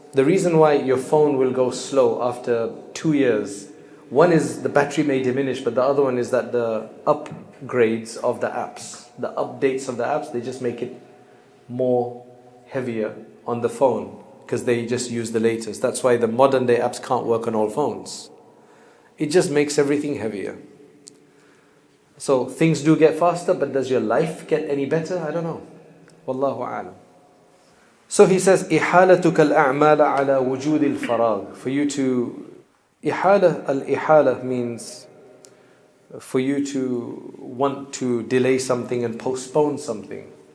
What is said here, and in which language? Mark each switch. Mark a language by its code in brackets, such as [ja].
[en] The reason why your phone will go slow after 2 years, one is the battery may diminish, but the other one is that the upgrades of the apps, the updates of the apps, they just make it more heavier on the phone because they just use the latest. That's why the modern day apps can't work on all phones. It just makes everything heavier. So things do get faster, but does your life get any better? I don't know. Wallahu a'lam. So he says, [ar] إحالتك الأعمال على وجود الفراغ. [en] For you to al-ihala means for you to want to delay something and postpone something.